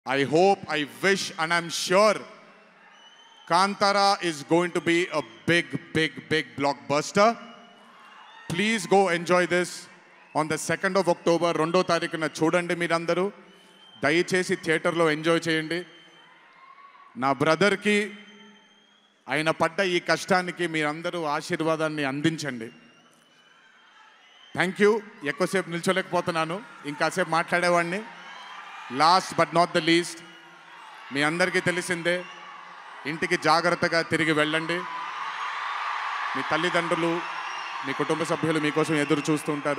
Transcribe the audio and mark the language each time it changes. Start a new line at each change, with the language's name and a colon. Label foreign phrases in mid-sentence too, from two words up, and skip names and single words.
English: I hope, I wish, and I'm sure Kantara is going to be a big blockbuster. Please go enjoy this on the 2nd of October.
Telugu: రెండో తారీకున చూడండి మీరందరూ. దయచేసి theater లో enjoy చేయండి. నా brother కి ఆయన పడ్డ ఈ కష్టానికి మీరందరూ ఆశీర్వాదాన్ని అందించండి.
English: thank you.
Telugu: ఎక్కువసేపు నిల్చోలేకపోతున్నాను, ఇంకాసేపు మాట్లాడేవాడిని.
English: last but not the least,
Telugu: మీ అందరికీ తెలిసిందే, ఇంటికి జాగ్రత్తగా తిరిగి వెళ్ళండి. మీ తల్లిదండ్రులు, మీ కుటుంబ సభ్యులు మీకోసం ఎదురు చూస్తూ ఉంటారు.